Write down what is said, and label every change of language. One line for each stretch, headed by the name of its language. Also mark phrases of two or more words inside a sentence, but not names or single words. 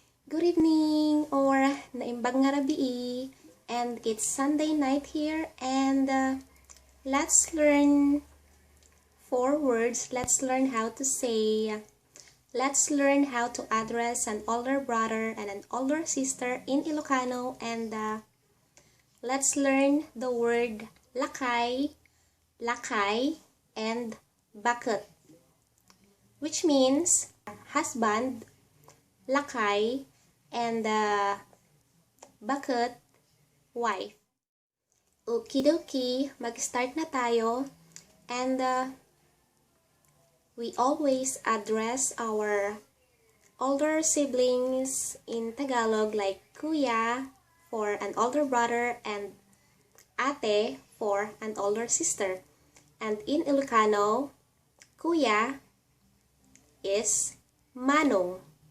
English: Good evening or
Iloko: naimbag nga rabi
English: and it's Sunday night here and let's learn 4 words. Let's learn how to say. Let's learn how to address an older brother and an older sister in Ilocano and let's learn the word lakay, lakay, and bakit, which means husband, lakay, and bakit, wife. Okie dokie,
Filipino: mag-start na tayo.
English: And we always address our older siblings in Tagalog like kuya for an older brother and ate for an older sister. And in Ilocano, kuya is manong.